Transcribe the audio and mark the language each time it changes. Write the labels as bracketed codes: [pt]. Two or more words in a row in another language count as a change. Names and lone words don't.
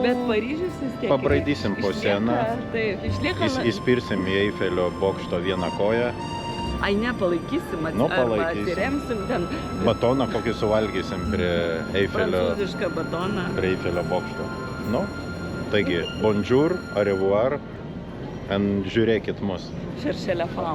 [lt] bet Paryžius vis tiek pabraidysim po seną. Taip, išlieka. Įspirsim į Eifelio bokšto vieną koją. Ai, nepalaikysim, arba atsiremsim ten. Batoną kokį suvalgysim prie Eifelio. Prancūzišką batoną. Prie Eifelio bokšto. Nu, taigi, [fr] bonjour, au revoir, [lt] and žiūrėkit mus. [fr] Cherchez la femme.